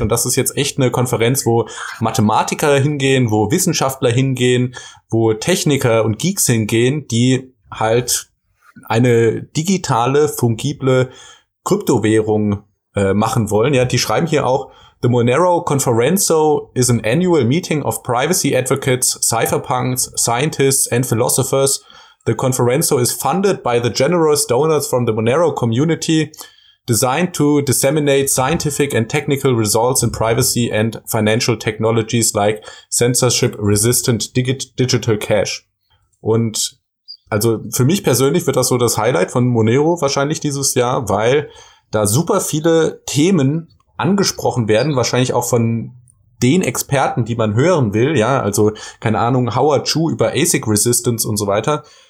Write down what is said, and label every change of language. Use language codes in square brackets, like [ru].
[de] Und das ist jetzt echt eine Konferenz, wo Mathematiker hingehen, wo Wissenschaftler hingehen, wo Techniker und Geeks hingehen, die halt eine digitale, fungible Kryptowährung machen wollen. Ja, die schreiben hier auch: [en] The Monero Conferenzo is an annual meeting of privacy advocates, cypherpunks, scientists and philosophers. The Conferenzo is funded by the generous donors from the Monero community, designed to disseminate scientific and technical results in privacy and financial technologies like censorship-resistant digital cash. [de] Und also für mich persönlich wird das so das Highlight von Monero wahrscheinlich dieses Jahr, weil da super viele Themen angesprochen werden, wahrscheinlich auch von den Experten, die man hören will. Ja, also keine Ahnung, Howard Chu über ASIC Resistance und so weiter.